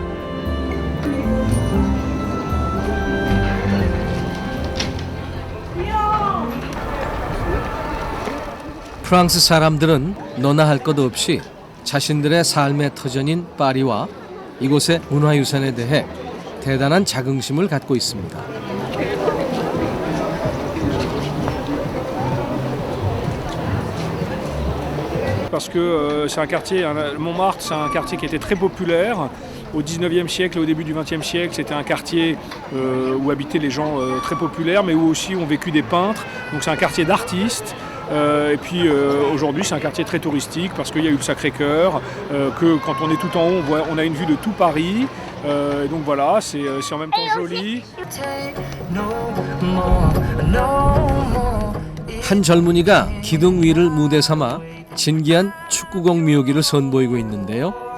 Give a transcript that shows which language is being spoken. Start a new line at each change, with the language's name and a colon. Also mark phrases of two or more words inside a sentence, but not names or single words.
Korean: 프랑스 사람들은 너나 할 것 없이 자신들의 삶의 터전인 파리와 이곳의 문화유산에 대해 대단한 자긍심을 갖고 있습니다.
French: Parce que c'est un quartier, Montmartre, c'est un quartier qui était très populaire. Au 19e siècle et au début du 20e siècle, c'était un quartier où habitaient les gens très populaires, mais où aussi ont vécu des peintres. Donc c'est un quartier d'artistes. Et puis aujourd'hui, c'est un quartier très touristique parce qu'il y a eu le Sacré-Cœur, que quand on est tout en haut, on a une vue de tout Paris. Et donc voilà, c'est en même temps joli.
Korean: 한 젊은이가 기둥 위를 무대 삼아 진기한 축구공 묘기를 선보이고 있는데요.